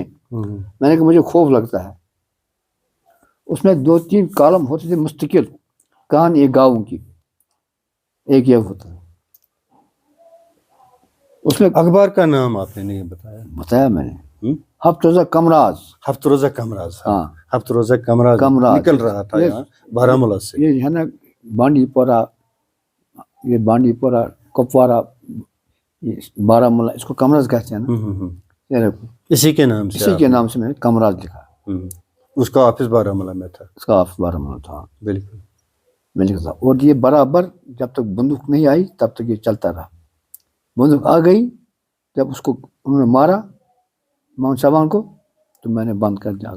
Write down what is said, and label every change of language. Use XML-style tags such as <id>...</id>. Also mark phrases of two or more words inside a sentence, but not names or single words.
<ur>میں نے کہا مجھے خوف لگتا ہے. اس میں 2-3 کالم ہوتے تھے مستقل, کہانی ایک گاؤں کی, ایک یہ ہوتا ہے. اس میں اخبار کا نام آپ نے نہیں بتایا میں نے, ہفت روزہ کمراز. ہفت روزہ کمراز. ہاں, ہفت روزہ کمراز نکل رہا تھا یہاں بارہمولہ سے. یہ ہے نا بانڈی پورہ, یہ بانڈی پورہ, کپوارہ, بارہمولہ, اس کو کمراز کہتے ہیں نا, اسی کے نام سے, اسی کے نام سے میں نے کمراز لکھا. اس کا آفس بارہمولہ میں تھا. اس کا آفس بارہمولہ تھا بالکل. میں لکھا تھا. اور یہ برابر جب تک بندوق نہیں آئی تب تک یہ چلتا رہا. بندوق آ گئی جب اس کو انہوں نے مارا محمد شابان کو, تو میں نے بند کر دیا.</ur>